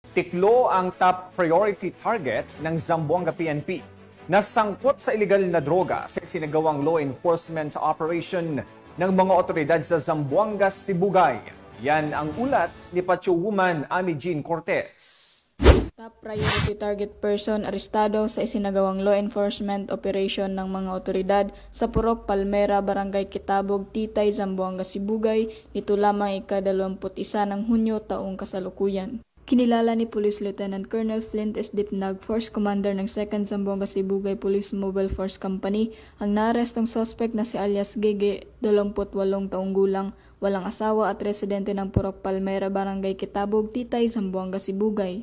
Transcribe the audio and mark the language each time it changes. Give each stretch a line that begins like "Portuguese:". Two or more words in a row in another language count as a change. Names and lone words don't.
Filipino: Tiklo ang
English: top priority target
Filipino: ng Zamboanga PNP na sangkot sa iligal na droga sa sinagawang
English: law enforcement operation
Filipino: ng mga otoridad sa Zamboanga, Sibugay. Yan ang ulat ni Pacho Woman Ami Jean Cortez.
English: Top priority target person
Filipino: arestado sa isinagawang
English: law enforcement operation
Filipino: ng mga otoridad sa Purok Palmera, Barangay Kitabog, Titay, Zamboanga, Sibugay nito lamang ika-21 ng Hunyo taong kasalukuyan. Kinilala ni Police Lieutenant Colonel Flint S. Dipnag, Force Commander ng 2nd Zamboanga Sibugay Police Mobile Force Company, ang naarestong suspect na si alias Gege, 28 taong gulang, walang asawa at residente ng Purok Palmera, Barangay Kitabog, Titay, Zamboanga, Sibugay.